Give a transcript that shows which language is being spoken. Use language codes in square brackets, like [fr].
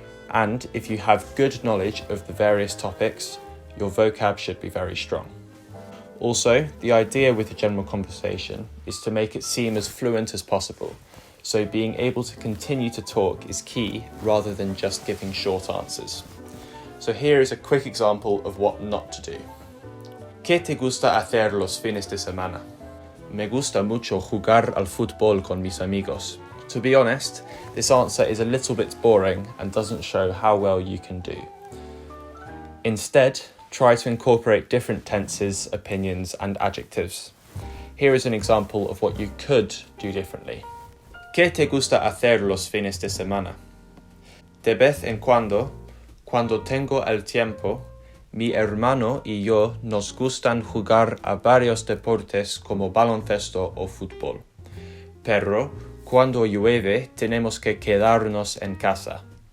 [en] And if you have good knowledge of the various topics, your vocab should be very strong. Also, the idea with the general conversation is to make it seem as fluent as possible, so being able to continue to talk is key rather than just giving short answers. So here is a quick example of what not to do. [es] ¿Qué te gusta hacer los fines de semana? Me gusta mucho jugar al fútbol con mis amigos. [en] To be honest, this answer is a little bit boring and doesn't show how well you can do. Instead, try to incorporate different tenses, opinions, and adjectives. Here is an example of what you could do differently. [es] ¿Qué te gusta hacer los fines de semana? De vez en cuando tengo el tiempo, mi hermano y yo nos gustan jugar a varios deportes como baloncesto o fútbol. Pero cuando llueve tenemos que quedarnos en casa.